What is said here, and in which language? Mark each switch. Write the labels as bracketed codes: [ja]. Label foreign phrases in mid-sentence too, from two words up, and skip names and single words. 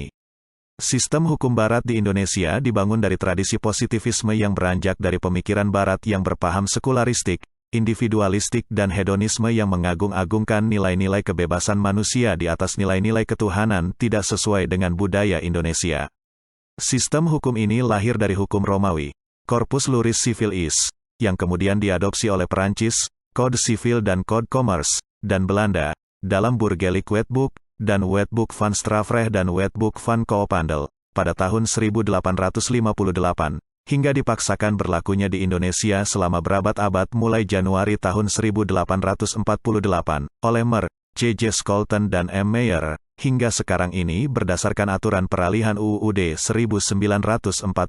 [id] Sistem hukum Barat di Indonesia dibangun dari tradisi positivisme yang beranjak dari pemikiran Barat yang berpaham sekularistik, individualistik dan hedonisme yang mengagung-agungkan nilai-nilai kebebasan manusia di atas nilai-nilai ketuhanan tidak sesuai dengan budaya Indonesia. Sistem hukum ini lahir dari hukum Romawi, Corpus Juris Civilis, yang kemudian diadopsi oleh Perancis, Code Civil dan Code Commerce, dan Belanda, dalam Burgerlijk Wetboek, dan Wetboek van Strafrecht dan Wetboek van Koophandel, pada tahun 1858, hingga dipaksakan berlakunya di Indonesia selama berabad-abad mulai Januari tahun 1848, oleh Mer, C.J. Scholten dan M. Meyer, hingga sekarang ini berdasarkan aturan peralihan UUD 1945.